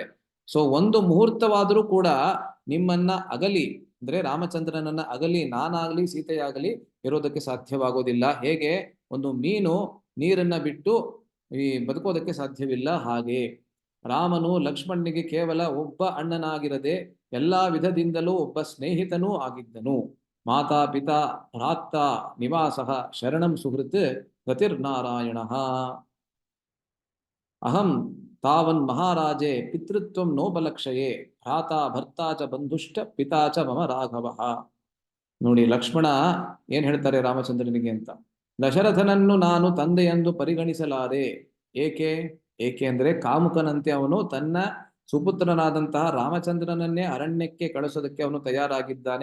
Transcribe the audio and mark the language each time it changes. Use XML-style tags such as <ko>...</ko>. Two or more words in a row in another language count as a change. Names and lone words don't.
<kn>ಸೊ ಒಂದು ಮುಹೂರ್ತವಾದರೂ ಕೂಡ ನಿಮ್ಮನ್ನ ಅಗಲಿ ಅಂದ್ರೆ ರಾಮಚಂದ್ರನನ್ನ ಅಗಲಿ ನಾನಾಗಲಿ ಸೀತೆಯಾಗಲಿ ಇರೋದಕ್ಕೆ ಸಾಧ್ಯವಾಗೋದಿಲ್ಲ. ಹೇಗೆ ಒಂದು ಮೀನು ನೀರನ್ನ ಬಿಟ್ಟು ಬದುಕೋದಕ್ಕೆ ಸಾಧ್ಯವಿಲ್ಲ, ಹಾಗೆ ರಾಮನು ಲಕ್ಷ್ಮಣನಿಗೆ ಕೇವಲ ಒಬ್ಬ ಅಣ್ಣನಾಗಿರದೆ ಎಲ್ಲಾ ವಿಧದಿಂದಲೂ ಒಬ್ಬ ಸ್ನೇಹಿತನೂ ಆಗಿದ್ದನು.</kn> <sa>ಮಾತಾ ಪಿತಾ ಭ್ರಾತ ನಿವಾಸ ಶರಣಂ ಸುಹೃತ್ ಗತಿರ್ನಾರಾಯಣ. ಅಹಂ ತಾವನ್ ಮಹಾರಾಜೇ ಪಿತೃತ್ವಂ ನೋಪಲಕ್ಷಯೇ ಭ್ರಾತ ಭರ್ತಾ ಚ ಬಂಧುಷ್ಟ ಪಿತಾ ಚ ಮಮ ರಾಘವ.</sa> <kn>ನೋಡಿ ಲಕ್ಷ್ಮಣ ಏನ್ ಹೇಳ್ತಾರೆ ರಾಮಚಂದ್ರನಿಗೆ ಅಂತ. ದಶರಥನನ್ನು ನಾನು ತಂದೆಯೆಂದು ಪರಿಗಣಿಸಲಾರೆ. ಏಕೆ ಅಂದ್ರೆ ಕಾಮುಕನಂತೆ ಅವನು ತನ್ನ ಸುಪುತ್ರನಾದಂತಹ ರಾಮಚಂದ್ರನನ್ನೇ ಅರಣ್ಯಕ್ಕೆ ಕಳಿಸೋದಕ್ಕೆ ಅವನು ತಯಾರಾಗಿದ್ದಾನೆ.</kn>